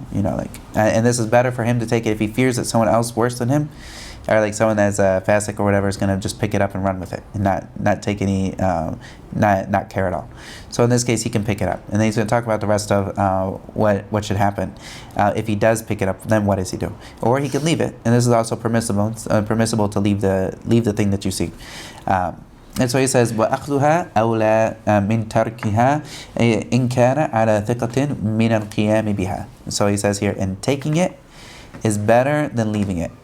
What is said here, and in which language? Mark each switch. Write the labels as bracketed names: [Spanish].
[English] And this is better for him to take it if he fears that someone else worse than him, or like someone that's a fasik or whatever, is going to just pick it up and run with it and not take any, not care at all. So in this case, he can pick it up, and then he's going to talk about the rest of what should happen if he does pick it up. Then what does he do? Or he can leave it, and this is also permissible. It's permissible to leave the thing that you see. And so he says, [Arabic] وَأَخْذُهَا أَوْلَى مِنْ تَرْكِهَا إِنْ كَانَ عَلَى ثِقَةٍ مِنَ الْقِيَامِ بِهَا. [English] So he says here, and taking it is better than leaving it.